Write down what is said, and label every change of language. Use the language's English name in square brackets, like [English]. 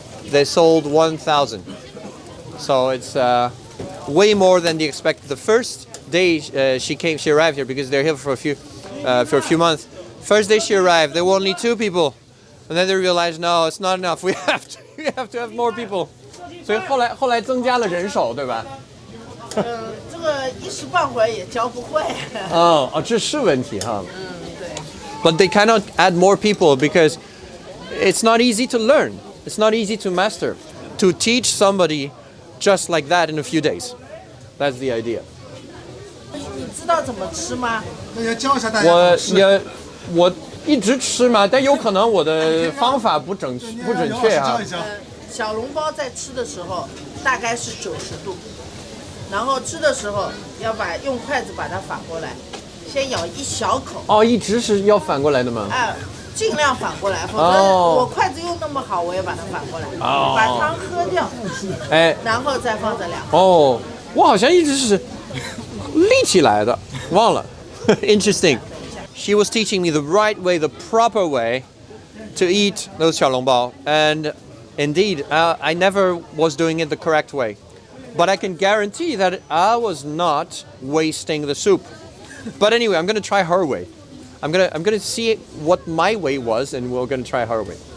[English] They sold 1,000, so it's way more than they expected. The first day she arrived here because they're here for a few months. First day she arrived, there were only 2 people, and then they realized no, it's not enough. We have to have more people. [Chinese] 所以后来增加了人手，对吧？这个一时半会儿也教不会。这是问题哈。对。 [English] But they cannot add more people because it's not easy to learn. It's not easy to master, to teach somebody just like that in a few days. That's the idea. [Chinese] 你知道怎么吃吗？那要教一下大家。我一直吃嘛，但有可能我的方法不准确啊。小笼包在吃的时候大概是90度，然后吃的时候要用筷子把它反过来，先咬一小口。哦，一直是要反过来的吗？尽量反过来，否则我筷子用那么好，我也把它反过来，把汤喝掉，然后再放这2个。哦，我好像一直是立起来的，忘了。 [English] Interesting. She was teaching me the right way, the proper way to eat those 小笼包, and indeed, I never was doing it the correct way. But I can guarantee that I was not wasting the soup. But anyway, I'm going to try her way. I'm gonna see what my way was, and we're gonna try her way.